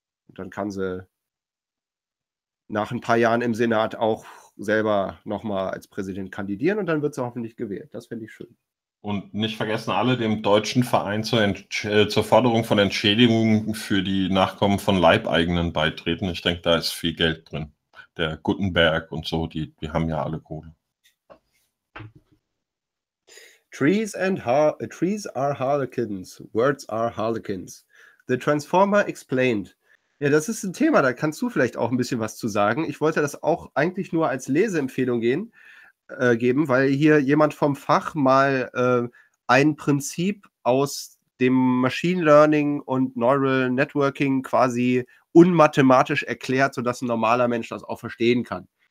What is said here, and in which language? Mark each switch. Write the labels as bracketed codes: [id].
[de] Und dann kann sie nach ein paar Jahren im Senat auch selber nochmal als Präsident kandidieren und dann wird sie hoffentlich gewählt. Das finde ich schön. Und nicht vergessen, alle dem deutschen Verein zur Forderung von Entschädigungen für die Nachkommen von Leibeigenen beitreten. Ich denke, da ist viel Geld drin. Der Gutenberg und so, die haben ja alle Kohle. [en] Trees are harlequins. Words are harlequins. The Transformer explained. [de] Ja, das ist ein Thema, da kannst du vielleicht auch ein bisschen was zu sagen. Ich wollte das auch eigentlich nur als Leseempfehlung geben, weil hier jemand vom Fach mal ein Prinzip aus dem Machine Learning und Neural Networking quasi unmathematisch erklärt, sodass ein normaler Mensch das auch verstehen kann.